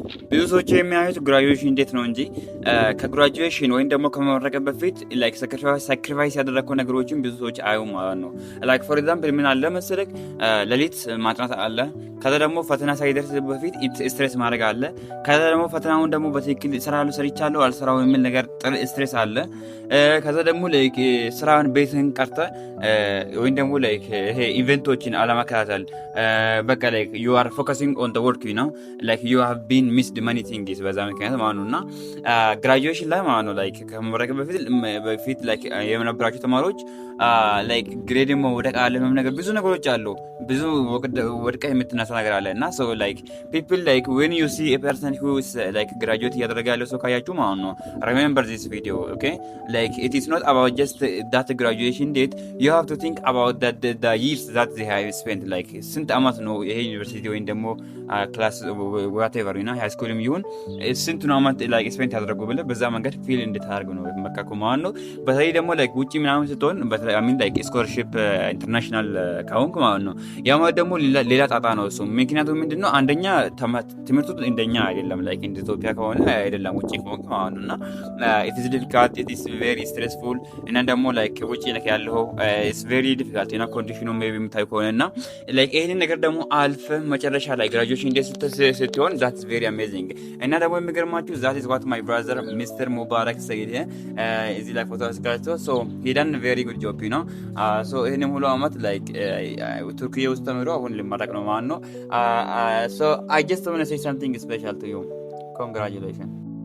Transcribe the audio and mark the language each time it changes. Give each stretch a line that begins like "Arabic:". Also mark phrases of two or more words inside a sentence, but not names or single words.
Amharic: ብዙ ሰዎች የሚያዩት ግራጁዌሽን እንዴት ነው እንጂ ከግራጁዌሽን ወይም ደግሞ ከመመረቅ በፊት
English: like sacrifice
Amharic: ያደረግከው ነገሮችን ብዙ ሰዎች አዩ ማለት ነው።
English: like for example
Amharic: ምን አለ መሰለክ ሌሊት ማጥናት አለ። ከዛ ደግሞ ፈተና ሳይደርስ በፊት ስትሬስ ማድረግ አለ። ከዛ ደግሞ ፈተናውን ደግሞ በትክክል እሰራለሁ ሰርቻለሁ አልሰራው የሚል ነገር ስትሬስ አለ። ከዛ ደግሞ ላይክ ስራን ቤትን ቀርተ ወይም ደግሞ ላይክ ይሄ ኢቨንቶችን አለመከታተል በቃ
English: like you are focusing on the work you know like you have been missed many things
Amharic: በዛ ምክንያት ማለት ነውና ግራጁዌሽን ላይ ማለት ነው ላይክ ከመመረቅ በፊት ላይክ የነበራችሁ ተማሪዎች ላይክ ግሬድ መውደቅ አለ ምንም ነገር ብዙ ነገሮች አሉ ብዙ ወድቀ የምትነሳ ነገር አለ እና
English: so like people like when you see a person who is like graduate
Amharic: እያደረገ ያለው ሰው ካያችሁ ማለት ነው
English: remember this video okay like it is not about just that graduation date you have to think about that the years that they have spent like
Amharic: ስንት አመት ነው ይሄ ዩኒቨርሲቲ ወይም ደግሞ ክላስ
English: whatever you know high school
Amharic: ይሁን ስንት ነው አመት
English: like spent
Amharic: ያደረጉ ብለ በዛ መንገድ ፊል እንድታርጉ ነው መካከለ ማለት ነው በተለይ ደግሞ like ውጪ ምናምን ስትሆን
English: I mean like scholarship international
Amharic: ካውንክ ማለት ነው ያማ ደግሞ ሌላ ጣጣ ነው እሱ ምክንያቱም ምንድነው አንደኛ ትምህርቱ እንደኛ አይደለም like እንደ ኢትዮጵያ ከሆነ አይደለም ውጪ ከሆንክ ማለት ነውና
English: it is difficult it is very stressful
Amharic: እና ደግሞ like ውጪ like ያለው
English: it's very difficult
Amharic: እና ኮንዲሽኑ maybe የምታይ ከሆነና like ይሄን ነገር ደግሞ አልፈ መጨረሻ ላይ graduation እንደ ስትሆን
English: that's very amazing
Amharic: እና ደግሞ የሚገርማችሁ
English: that is what my brother Mr. Mubarak said
Amharic: እዚህ ላይ ፎቶ አስቀርቶ
English: so he done very good job you know so
Amharic: ይሄን ሙሉ አመት like ቱርኪያ ውስጥ ተምሮ አሁን ሊመረቅ ነው ማለት ነው
English: so I just want to say something special to you congratulations